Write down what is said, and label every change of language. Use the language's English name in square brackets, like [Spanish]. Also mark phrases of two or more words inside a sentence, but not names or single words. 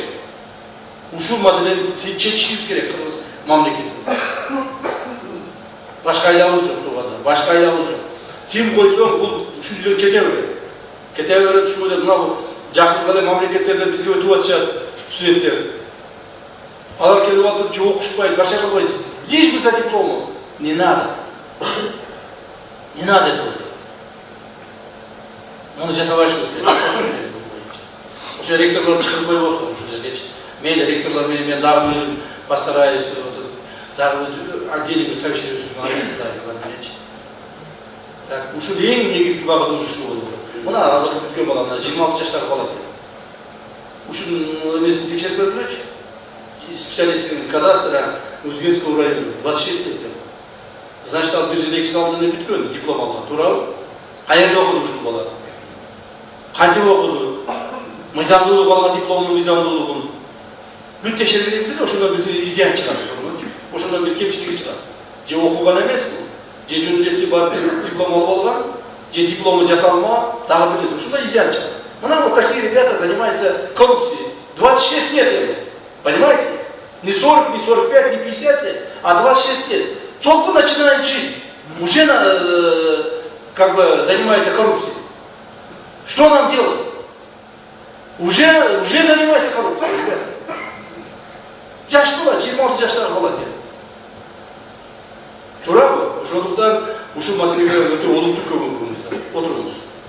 [Kyrgyz] Ушул маселени чечишибиз керек кыргыз мамлекетинде. Башка айдабыз жок турганда, башка айдабыз жок. Тим койсоң, бул ушул кете берет. Кете берет, ушул эле мына жакын эле мамлекеттерден бизге өтүп атышат студенттер. Алар келип атып, же окушпайт, башка кылбайт. [Russian] Лишь бы за дипломом. Не надо. Не надо этого. [Kyrgyz] Муну жасабашыбыз керек. Ошо ректорлор чыгып коюп атат ушул жерге. Мейли ректорлор менен мен дагы өзүм постараюсь, дагы отдельный bir совещание өткүзүп. Так, ушул эң негизги багытыбыз ушул болду. Мына азыркы бүткөн бала, мына 26 жаштагы бала. Ушул эмесин текшерип көргүлөчү. [Russian] Специалистин кадастра Узгенского района 26 лет. Значит, [Kyrgyz] ал бир жылы 2 жыл алдын бүткөн, диплом алган. Туурабы? Каерде окуду ушул бала? Кантип окуду? Мыйзамдуулук алган дипломдун мыйзамдуулугун бүт текшерип кетсе, ошондон бир изян чыгат, ошондон бир кемчилиги чыгат. Же окуган эмес бул, же жөндөп барып диплом алып алган, же диплому жасалма, дагы бир нерсе, ошондо изян чыгат. [Russian] Мына вот такие ребята занимаются коррупцией. 26 лет ему, понимаете? Не 40, не 45, не 50 лет, а 26 лет. Только начинает жить, уже как бы занимается коррупцией. Что нам делать? Уже занимается коррупцией, ребята. [Kyrgyz] Жаш бала, 26 жаштагы бала деп. Туурабы? Ошондуктан ушул маселеге өтө олуттуу көңүл буруңуздар. Отуруңуз.